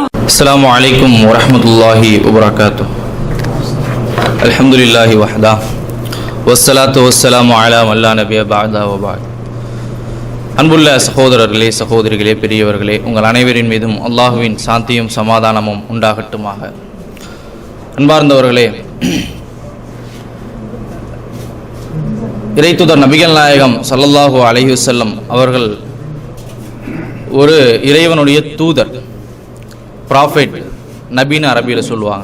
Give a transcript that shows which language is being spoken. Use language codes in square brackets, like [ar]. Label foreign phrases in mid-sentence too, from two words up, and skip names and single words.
[ar] السلام عليكم ورحمة الله وبركاته. الحمد لله وحده والصلاة والسلام على من لا نبي بعده وبعد. [ta] அன்புள்ள சகோதரர்களே, சகோதரிகளே, பெரியவர்களே, உங்கள் அனைவரின் மீதும் அல்லாஹுவின் சாந்தியும் சமாதானமும் உண்டாகட்டுமாக. அன்பார்ந்தவர்களே, இறைத்தூதர் நபிகள் நாயகம் [ar] صلى الله عليه وسلم [ta] அவர்கள் ஒரு இறைவனுடைய தூதர், ப்ராஃபெட், நபின்னு அரபியில் சொல்லுவாங்க.